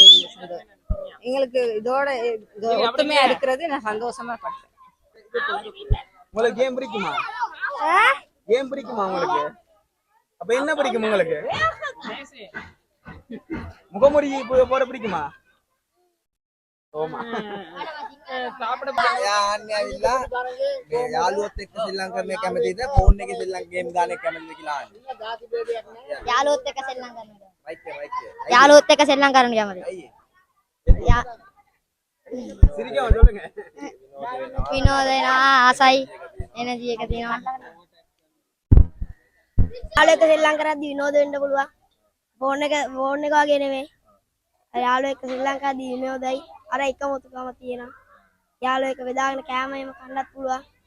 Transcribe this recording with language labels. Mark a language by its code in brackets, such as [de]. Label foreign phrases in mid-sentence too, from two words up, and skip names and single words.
[ta] இந்த சந்தோஷம் எங்களுக்கு இதோட ஒத்துமையா இருக்கிறது நான் சந்தோஷமா படுறேன். உங்களுக்கு கேம் பிடிக்குமா? கேம் பிடிக்குமா உங்களுக்கு? அப்ப என்ன பிடிக்கும் உங்களுக்கு? முகமுடி போட பிடிக்குமா? [si] යාළුවොත් එක්ක ශ්‍රී ලංකාවේ කැමතිද ෆෝන් එකේ ශ්‍රී ලංකා ගේම් ගන්න කැමතිද කියලා අහන්නේ. යාළුවොත් එක්ක සෙල්ලම් කරනවා. [en] right. [si] යාළුවොත් එක්ක සෙල්ලම් කරන්න කැමතියි. [ta] சிரிக்காம சொல்லுங்க. [si] විනෝදේනා ආසයි එනර්ජි එක තියෙනවා. යාළුවෝ එක්ක සෙල්ලම් කරද්දි විනෝද වෙන්න පුළුවන්. ෆෝන් එක වගේ නෙමෙයි. යාළුවෝ එක්ක ශ්‍රී ලංකාවේදී විනෝදයි. අර එකමුතුකම තියෙනවා. යාළුවෝ එක්ක බෙදාගෙන කෑම එහෙම කන්නත් පුළුවන්.